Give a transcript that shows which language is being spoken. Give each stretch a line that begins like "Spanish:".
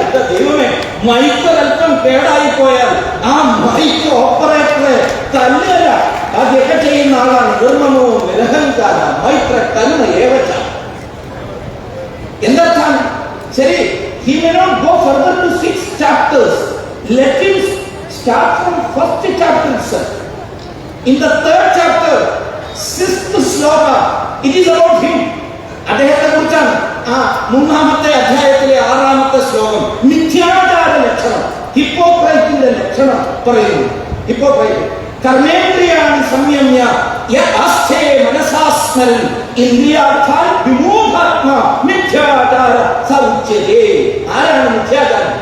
Malayalam: ദൈവമേ, മൈക്ക് അല്പം കേടായി പോയാൽ ആ മൈക്ക് ഓപ്പറേറ്ററെ തല്ലുക അതൊക്കെ ചെയ്യുന്ന ആളാണ്.
Sanskrit: നിർമ്മമോ നിരഹങ്കാര മൈത്ര കരുണ ഏവച്ച.
Malayalam: എന്താണ് ശരി?
English: He may not go further to 6 chapters. Let him start from first chapter itself. In the 3rd chapter, 6th sloka, it is about him.
Malayalam: അദ്ദേഹത്തെ കുറിച്ചാണ് ആ 3-ാമത്തെ അധ്യായത്തിലെ 6-ാമത്തെ ശ്ലോകം. മിഥ്യാചാര ലക്ഷണം, ഹിപ്പോക്രൈറ്റിന്റെ ലക്ഷണം പറയുന്നു.
Sanskrit: ഹിപ്പോക്രൈറ്റ് കർമ്മേന്ദ്രിയാണി സംയമ്യ യഥാസ്ഥേ മനസാസ്മരൻ ഇന്ദ്രിയാർത്ഥാൻ വിമൂഢാത്മാ മിഥ്യാചാര സൗച്യതേ.
Malayalam: ആരാണ് മിഥ്യാചാരം?